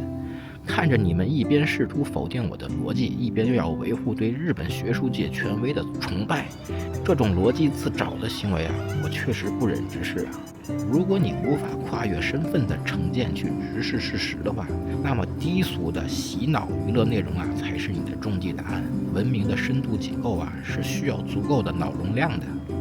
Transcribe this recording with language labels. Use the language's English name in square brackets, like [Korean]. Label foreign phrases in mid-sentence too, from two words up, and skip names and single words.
[Chinese] 看着你們一邊試圖否定我的邏輯，一邊又要維護對日本學術界權威的崇拜， 這種邏輯自找的行為啊，我確實不忍直視啊。如果你無法跨越身份的成見去直視事實的話，那麼低俗的洗腦娛樂內容啊，才是你的终极答案。文明的深度解構啊，是需要足夠的腦容量的。